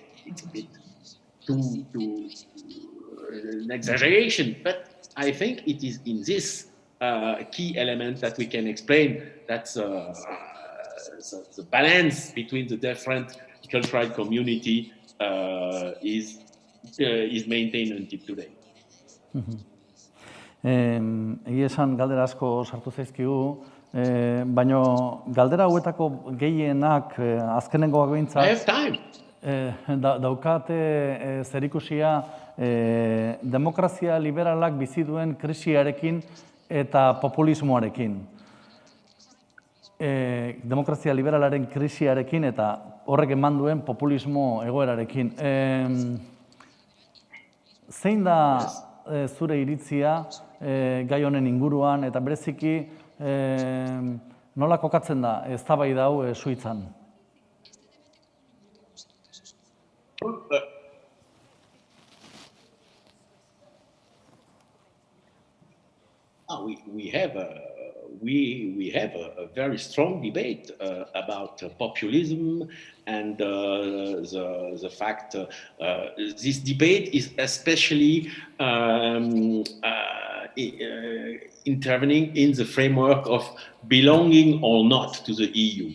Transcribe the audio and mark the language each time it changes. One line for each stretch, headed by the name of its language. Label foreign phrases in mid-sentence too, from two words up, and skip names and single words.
English: It's a bit too an exaggeration, but I think it is in this key element that we can explain that the balance between the different cultural community is maintained until today.
Basque: Egia esan galdera asko sartu zaizkigu, baina galdera hauetako gehienak azkenengoak behintzat
English: I have time.
Basque: Daukate zerikusia demokrazia liberalak bizi duen krisiarekin eta populismoarekin. Demokrazia liberalaren krisiarekin eta horrek eman duen populismo egoerarekin. Zein da zure iritzia gai honen inguruan eta bereziki nola kokatzen da eztabaida hau Suitzan?
English: We have a very strong debate about populism, and the fact this debate is especially intervening in the framework of belonging or not to the EU.